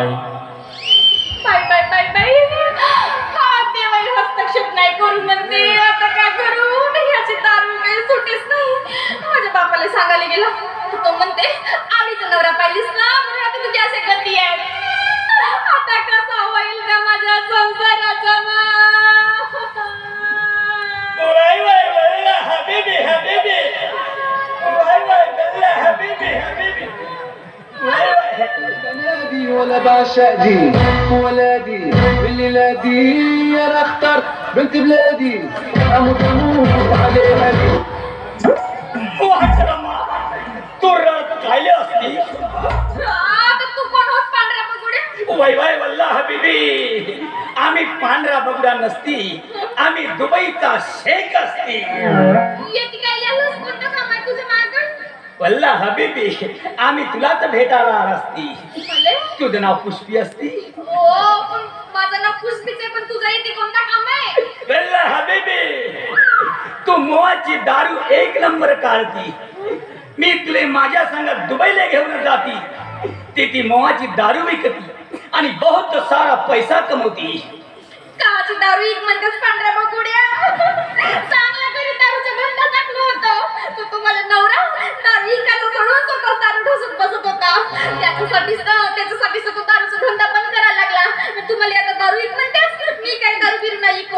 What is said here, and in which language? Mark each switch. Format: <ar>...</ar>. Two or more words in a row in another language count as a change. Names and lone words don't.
<mr>बाय बाय बाय बाय हा देवा हस्तक्षेप नाही करू म्हणते आता काय करू याची दारू काही सुटेच नाही माझ्या बापाला सांगायला गेला तो म्हणते आवडीचा नवरा पाहिलीस ना म्हणून आता तुझी असे गती आहे आता कसा होईल का माझ्या संसाराचा</mr> <ar>ولا بعشقدي ولادي بالليلة دي انا اختار بنت بلادي اموت عليها دي</ar> <mr>तू रात खायले असते आता तू कोण होत पांढऱ्या पगोडे वय वय</mr> <ar>والله حبيبي,</ar> <mr>आम्ही पांढरा बगडा नसती, आम्ही दुबईचा शेख असती. येते काय यालाच कोणतं काम आहे तुझं मागं?</mr> <ar>والله حبيبي,</ar> <mr>आम्ही तुलाच भेटायला आला असती. मले? तुझं नाव पुष्पी असती. ओ पण माझं नाव पुष्पीच आहे, पण तुझं इथे कोणता काम आहे?</mr> <ar>والله حبيبي,</ar> <mr>तू मोहाची दारू एक नंबर काढती. मी तुले माझ्या संग दुबईला घेऊन जाती. ती मोहाची दारू विकती आणि</mr> <hi>बहुत सारा पैसा</hi> <mr>कमवती. काची दारू एक म्हणतेस पांढऱ्या बकुड्या. चांगला घरी दारूचा धंदा टाकलं होतं. तो माझा नवरा दारू इकायचं सोडून स्वतः दारू ढोसत बसत होता. त्याच्यासाठीच तो दारूचा धंदा बंद करायला लागला. तुम्हाला आता दारू एक म्हणतेस? मी काही दारू बिरू नाही को.</mr>